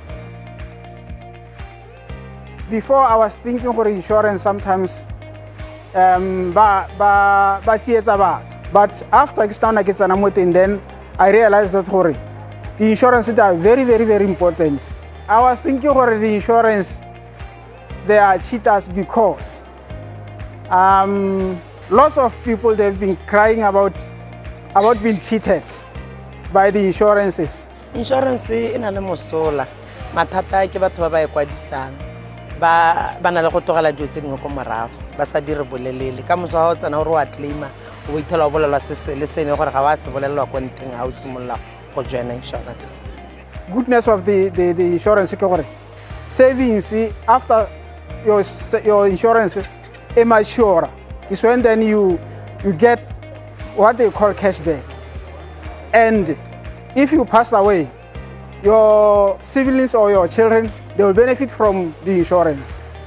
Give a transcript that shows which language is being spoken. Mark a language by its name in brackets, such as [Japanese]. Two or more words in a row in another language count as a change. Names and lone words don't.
[English] Before I was thinking for insurance sometimes, but after then I realized that the insurance is very, very, very important. I was thinking for the insurance, they are cheaters because lots of people they've been crying about being cheated by the insurances. [Tswana] Insurance ina le mosola mathata ke batho ba ba ekwadisang ba na le go togela dilo tse dingwe go morago ba sa dire bolelele ka moso wa tsena gore wa claima o itela o bolelwa se le sene gore ga wa se bolelwa ko nteng ha o simolla go joina insurance. [English] Goodness of the insurance [Tswana] ke gore [English] savings after your insurance immature is when then you get what they call cashback, and if you pass away, your siblings or your children, they will benefit from the insurance.